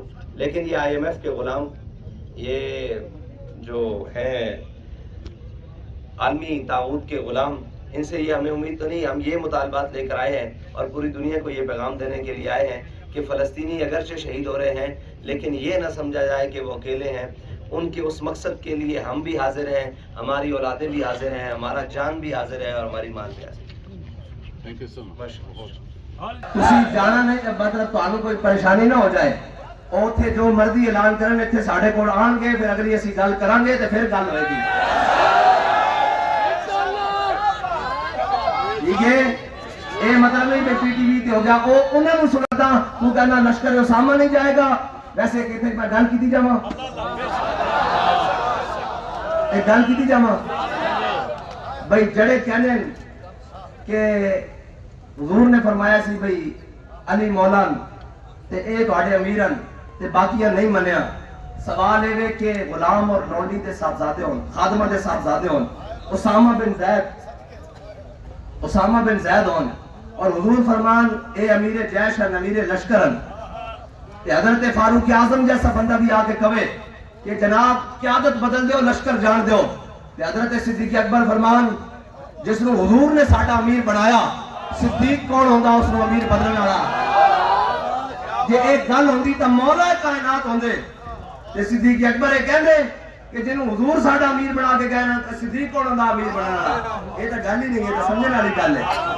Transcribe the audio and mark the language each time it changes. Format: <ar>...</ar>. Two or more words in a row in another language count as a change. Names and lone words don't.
<ur>لیکن یہ آئی ایم ایف کے غلام، یہ جو ہیں عالمی طاغوت کے غلام، ان سے یہ ہمیں امید تو نہیں، ہم یہ مطالبات لے کر آئے ہیں اور پوری دنیا کو یہ پیغام دینے کے لیے آئے ہیں کہ فلسطینی اگرچہ شہید ہو رہے ہیں لیکن یہ نہ سمجھا جائے کہ وہ اکیلے ہیں۔ ان کے اس مقصد کے لیے ہم بھی حاضر ہیں، ہماری اولادیں بھی حاضر ہیں، ہمارا جان بھی حاضر ہے اور ہماری مال بھی حاضر ہے۔</ur> <en>thank you so much.</en> <pa>تسی جانا نہیں کہ مطلب تانوں کوئی پریشانی نہ ہو جائے، اوتھے جو مرضی اعلان کرن ایتھے ساڈے کول آن گے، پھر اگلی اسی گل کران گے تے پھر گل ہوئے گی۔ یہ مطلب نہیں کہ پی ٹی وی تے ہو گیا او انہاں نوں سناتا تو کہنا لشکر اسامہ نہیں جائے گا، ویسے کہتے میں گل کیتی جاواں، ایک گل کیتی جاواں بھئی جڑے کہنے کہ حضور نے فرمایا سی بھئی علی مولان تے اے تواڈے امیرن تے باقیاں نہیں منیا، سوال ہے کہ غلام اور لونڈی دے صاحبزادے ہون، خادمہ دے صاحبزادے ہون، اسامہ بن زید ہون، اور حضور فرمان اے امیر جیش ہے امیر لشکرن، تے حضرت فاروق اعظم جیسا بندہ بھی آ کے کہے کہ جناب قیادت بدل دیو، لشکر جان دیو، تے حضرت صدیق اکبر فرمان جس نو حضور نے ساڈا امیر بنایا، صدیق کون ہوندا اس نو امیر بدلنے والا؟ جے ایک گل ہوندی تے مولا کائنات ہوندے، تے صدیق اکبر یہ کہندے کہ جنوں حضور ساڈا امیر بنا کے گئے نا، صدیق کون ہوندا امیر بنانے والا؟ یہ تے گل ہی نہیں ہے، تے سمجھنے والی گل ہے۔</pa>